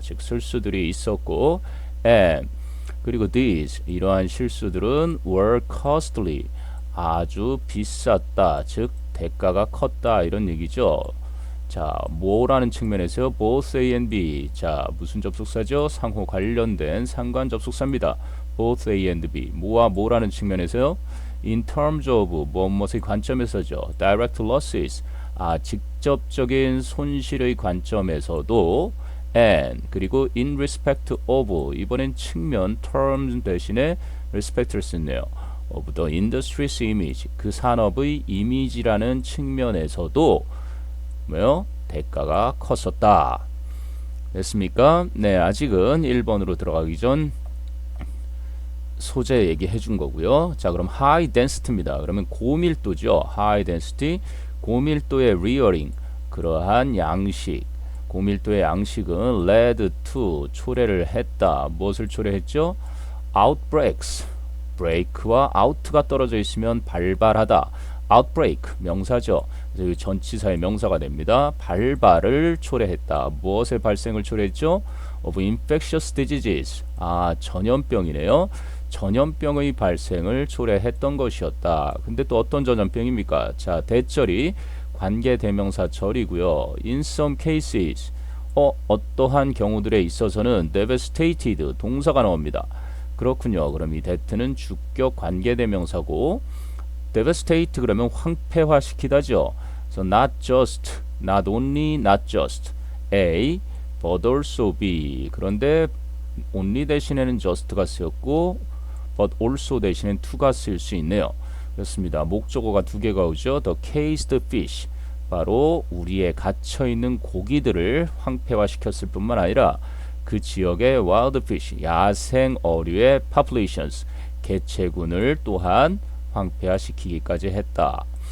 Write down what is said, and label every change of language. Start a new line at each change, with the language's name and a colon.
Korean: 즉 실수들이 있었고
English: and
Korean: 그리고
English: these
Korean: 이러한 실수들은
English: were costly
Korean: 아주 비쌌다. 즉 대가가 컸다 이런 얘기죠. 자, 뭐라는 측면에서요?
English: both A and B.
Korean: 자, 무슨 접속사죠? 상호 관련된 상관 접속사입니다.
English: both A and B.
Korean: 뭐와 뭐라는 측면에서요?
English: in terms of
Korean: 무엇의 관점에서죠.
English: direct losses.
Korean: 직접적인 손실의 관점에서도 and 그리고
English: in respect of
Korean: 이번엔 측면 terms 대신에 respect를 쓰네요.
English: of the industry's image
Korean: 그 산업의 이미지라는 측면에서도 뭐요? 대가가 컸었다. 됐습니까? 네, 아직은 1번으로 들어가기 전 소재 얘기해 준 거고요. 자, 그럼 high density입니다. 그러면 고밀도죠.
English: high density
Korean: 고밀도의 rearing 그러한 양식 고밀도의 양식은
English: led to
Korean: 초래를 했다. 무엇을 초래했죠?
English: outbreaks
Korean: break와 out가 떨어져 있으면 발발하다. outbreak 명사죠. 그래서 전치사의 명사가 됩니다. 발발을 초래했다. 무엇의 발생을 초래했죠?
English: of infectious diseases.
Korean: 전염병이네요. 전염병의 발생을 초래했던 것이었다. 근데 또 어떤 전염병입니까? 자, 대절이 관계대명사절이고요.
English: in some cases
Korean: 어떠한 경우들에 있어서는
English: devastated
Korean: 동사가 나옵니다. 그렇군요. 그럼 이 that는 주격 관계대명사고 devastate 그러면 황폐화시키다죠.
English: So not just, not only, not just A, but also B.
Korean: 그런데 only 대신에는 just가 쓰였고 but also 대신엔 to가 쓸 수 있네요. 그렇습니다. 목적어가 두 개가 오죠.
English: The caged fish
Korean: 바로 우리의 갇혀있는 고기들을 황폐화시켰을 뿐만 아니라 그 지역의
English: wild fish
Korean: 야생 어류의 populations 개체군을 또한 황폐화시키기까지 했다.